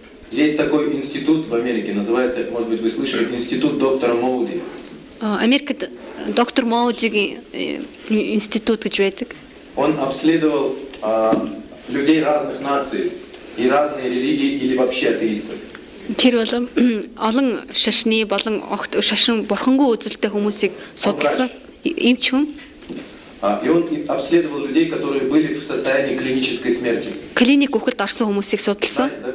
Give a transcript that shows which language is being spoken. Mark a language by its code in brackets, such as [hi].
[ru] Есть такой институт в Америке, называется, может быть, вы слышали, институт доктора Моуди. Америка доктор Моуди институт, как же это? Он обследовал людей разных наций и разные религии или вообще атеистов. [mn] Тэр бол олон шашны болон огт шашин бурхангүй үзэлтэй хүмүүсийг судалсан эмч хүн. [ru] И он обследовал людей, которые были в состоянии клинической смерти. [mn] Клиник ухлд орсон хүмүүсийг судалсан.